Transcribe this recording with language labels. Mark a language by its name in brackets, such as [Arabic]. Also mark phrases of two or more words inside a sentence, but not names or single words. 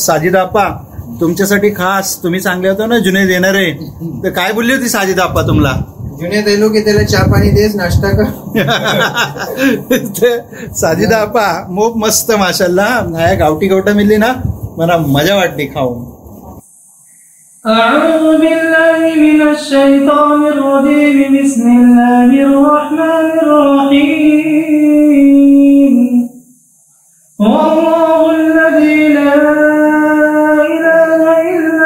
[Marathi] साजिदा आप्पा तुमच्यासाठी खास तुम्ही सांगले होते ना जुनेद येणार आहे तर काय बोलली होती साजिदा आप्पा तुम्हाला? जुनेद येलो की त्याला चहा पाणी देस नाश्ता कर. साजिदा आप्पा मोप मस्त माशाल्लाह ह्या गावठी गवटा मिळली ना मला मजा वाटली खाऊन. [Arabic] أعوذ بالله من الشيطان الرجيم بسم الله الرحمن الرحيم والله الذي لا إله إلا